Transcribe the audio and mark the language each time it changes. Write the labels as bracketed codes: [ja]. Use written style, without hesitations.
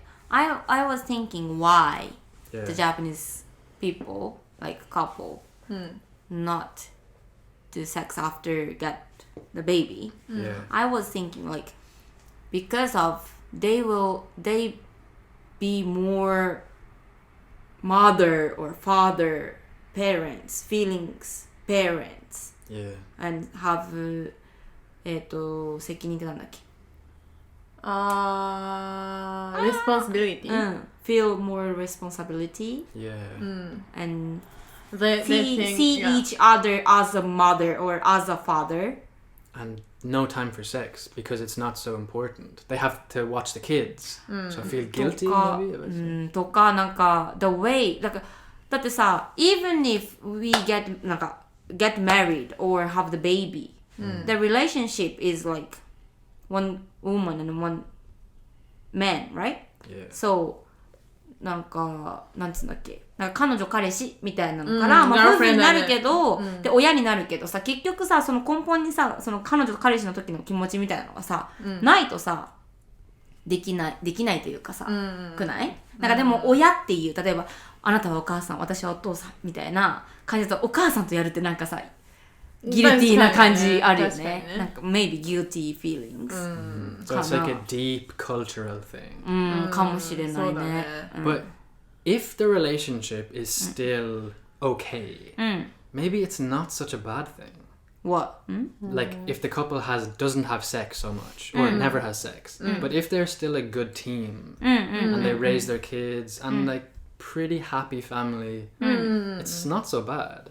[en] I was thinking why the Japanese people, like couple, not do sex after get the baby. Yeah. I was thinking like because of they be more mother or father parents feelings parents Yeah. and have [ja] 責任ってなんだっけ [en] responsibility. Feel more responsibility Yeah. and They think, see each other as a mother or as a father. And no time for sex because it's not so important. They have to watch the kids. So feel guilty [ja] とかなんか [en] the way [ja] だってさ [en] even if we get married or have the baby, the relationship is like one woman and one man, right? Yeah. [ja] So なんつうんだっけなんか彼女彼氏みたいなのから、まあ夫婦になるけど、で親になるけどさ結局さその根本にさその彼女と彼氏の時の気持ちみたいなのがさ、ないとさできないというかさ、くない？なんかでも親っていう例えばあなたはお母さん私はお父さんみたいな感じだとお母さんとやるってなんかさギルティーな感じあるよね。 [en] なんか maybe guilty feelings. So it's like a deep cultural thing. [ja] かもしれないね。 [en] But if the relationship is still okay, maybe it's not such a bad thing. What? Like if the couple doesn't have sex so much or never has sex, but if they're still a good team and they raise their kids and like pretty happy family, it's not so bad.